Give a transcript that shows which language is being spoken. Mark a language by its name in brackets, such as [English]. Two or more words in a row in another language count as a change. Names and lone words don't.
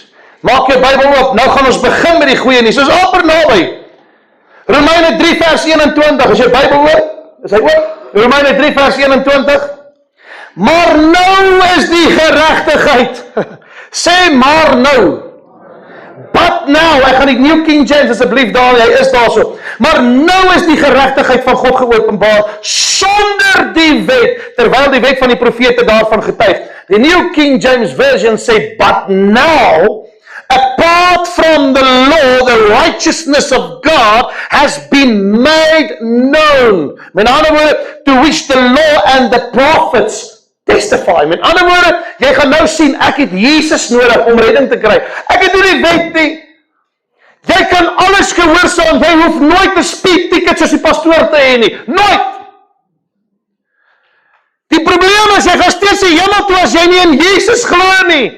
[Afrikaans] Maak jou Bybel oop. Nou gaan ons begin met die goeie nuus. Ons is amper naby. Romeine 3 vers 21. Is jou Bybel oop? Is hy oop? Romeine 3 vers 21. Maar nou is die geregtigheid. Sê maar nou. [English] But now, [Afrikaans] ek gaan die New King James asseblief daar, hy is daar so. Maar nou is die geregtigheid van God geopenbaar sonder die wet, terwyl die wet van die profete daarvan getuig. Die New King James Version sê, [English] but now, apart from the law, the righteousness of God has been made known. [Afrikaans] Met ander woorde, [English] to which the law and the prophets testify. [Afrikaans] Met ander woorde, jy gaan nou sien, ek het Jesus nodig om redding te kry. Ek het nie die wet nie. Jy kan alles gehoorsaam, jy hoef nooit 'n [English] speed ticket [Afrikaans] soos die pastoor te hê nie. Nooit! Die probleem is, jy gaan steeds die hemel toe as jy nie in Jesus glo nie.